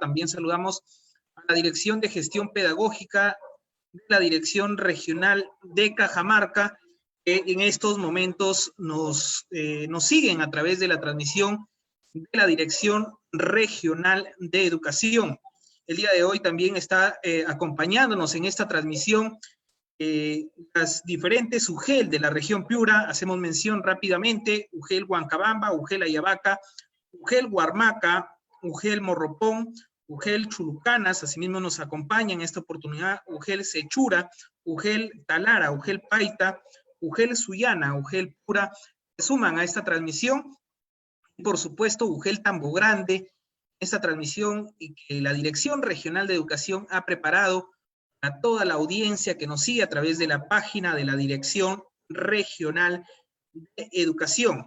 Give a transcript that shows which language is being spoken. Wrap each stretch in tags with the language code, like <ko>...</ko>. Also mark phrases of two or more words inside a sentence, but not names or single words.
<es>También saludamos a la Dirección de Gestión Pedagógica de la Dirección Regional de Cajamarca, que en estos momentos nos siguen a través de la transmisión de la Dirección Regional de Educación. El día de hoy también está acompañándonos en esta transmisión las diferentes UGEL de la región Piura. Hacemos mención rápidamente: UGEL Huancabamba, UGEL Ayabaca, UGEL Huarmaca, UGEL Morropón, UGEL Chulucanas. Asimismo nos acompaña en esta oportunidad UGEL Sechura, UGEL Talara, UGEL Paita, UGEL Suyana, UGEL Pura, se suman a esta transmisión. Y por supuesto, UGEL Tambo Grande, esta transmisión y que la Dirección Regional de Educación ha preparado a toda la audiencia que nos sigue a través de la página de la Dirección Regional de Educación.</es>